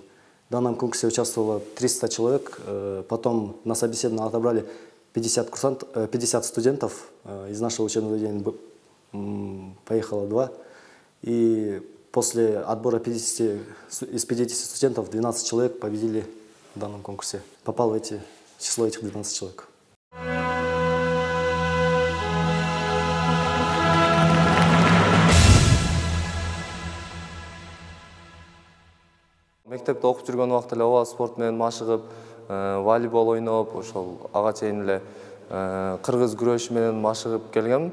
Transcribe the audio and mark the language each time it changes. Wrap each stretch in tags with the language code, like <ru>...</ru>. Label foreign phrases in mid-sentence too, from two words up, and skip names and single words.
<ru>В данном конкурсе участвовало 300 человек, потом на собеседование отобрали 50 студентов, из нашего учебного заведения поехало 2, и после отбора из 50 студентов 12 человек победили в данном конкурсе. Попал в число этих 12 человек.</ru> <ky>Мектепте окуп жүргөн убакта эле ооба спорт менен машыгып, волейбол ойноп, ошол ага чейин эле кыргыз күрөшү менен машыгып келгем.</ky>